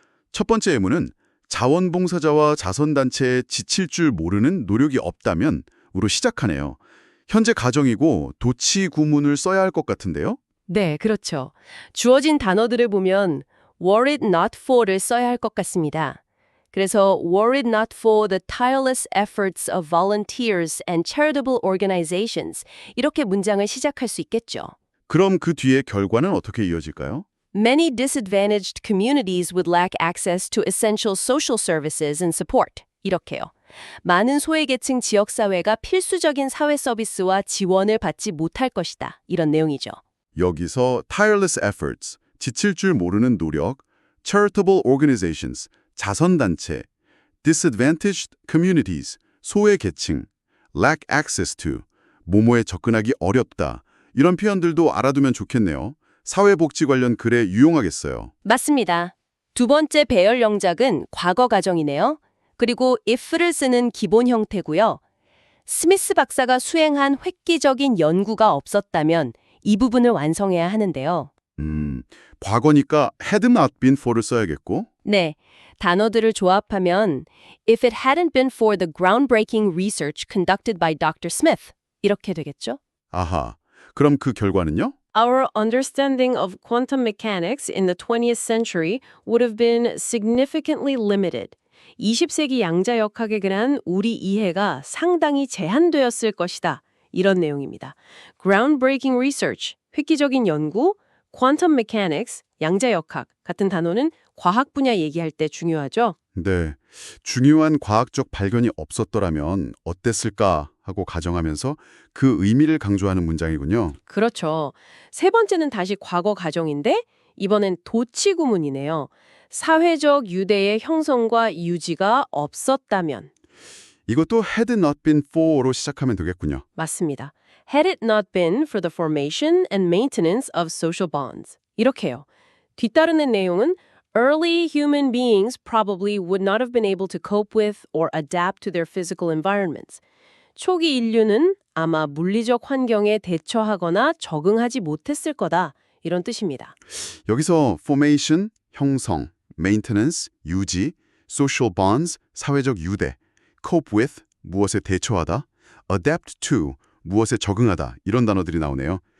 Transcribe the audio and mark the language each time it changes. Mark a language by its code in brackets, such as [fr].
[ko] 첫 번째 예문은 자원봉사자와 자선단체에 지칠 줄 모르는 노력이 없다면 으로 시작하네요. 현재 가정이고 도치 구문을 써야 할 것 같은데요. 네, 그렇죠. 주어진 단어들을 보면 [en] were it not for [ko] 를 써야 할 것 같습니다. [en] 그래서 were it not for the tireless efforts of volunteers and charitable organizations [ko] 이렇게 문장을 시작할 수 있겠죠. 그럼 그 뒤에 결과는 어떻게 이어질까요? [en] Many disadvantaged communities would lack access to essential social services and support. [ko] 이렇게요. 많은 소외계층 지역사회가 필수적인 사회 서비스와 지원을 받지 못할 것이다. 이런 내용이죠. 여기서 [en] tireless efforts, [ko] 지칠 줄 모르는 노력, [en] charitable organizations, [ko] 자선단체, [en] disadvantaged communities, [ko] 소외계층, [en] lack access to, [ko] 모모에 접근하기 어렵다. 이런 표현들도 알아두면 좋겠네요. 사회복지 관련 글에 유용하겠어요. 맞습니다. 두 번째 배열 영작은 과거 가정이네요. 그리고 if를 쓰는 기본 형태고요. 스미스 박사가 수행한 획기적인 연구가 없었다면 이 부분을 완성해야 하는데요. 과거니까 [en] had not been for [ko] 를 써야겠고. 네, 단어들을 조합하면 [en] If it hadn't been for the groundbreaking research conducted by Dr. [ko] Smith 이렇게 되겠죠? 아하, 그럼 그 결과는요? [en] Our understanding of quantum mechanics in the 20th century would have been significantly limited. [ko] 20세기 양자역학에 관한 우리 이해가 상당히 제한되었을 것이다. 이런 내용입니다. [en] Groundbreaking research, [ko] 획기적인 연구, [en] quantum mechanics, [ko] 양자역학 같은 단어는 과학 분야 얘기할 때 중요하죠. 네, 중요한 과학적 발견이 없었더라면 어땠을까 하고 가정하면서 그 의미를 강조하는 문장이군요. 그렇죠. 세 번째는 다시 과거 가정인데 이번엔 도치 구문이네요. 사회적 유대의 형성과 유지가 없었다면. 이것도 [en] had not been for [ko] 로 시작하면 되겠군요. 맞습니다. [en] Had it not been for the formation and maintenance of social bonds. [ko] 이렇게요. 뒤따르는 내용은 [en] Early human beings probably would not have been able to cope with or adapt to their physical environments. [ko] 초기 인류는 아마 물리적 환경에 대처하거나 적응하지 못했을 거다. 이런 뜻입니다. 여기서 formation, 형성, maintenance, 유지, [en] social bonds, [ko] 사회적 유대, [en] cope with, [ko] 무엇에 대처하다, [en] adapt to, [ko] 무엇에 적응하다 이런 단어들이 나오네요.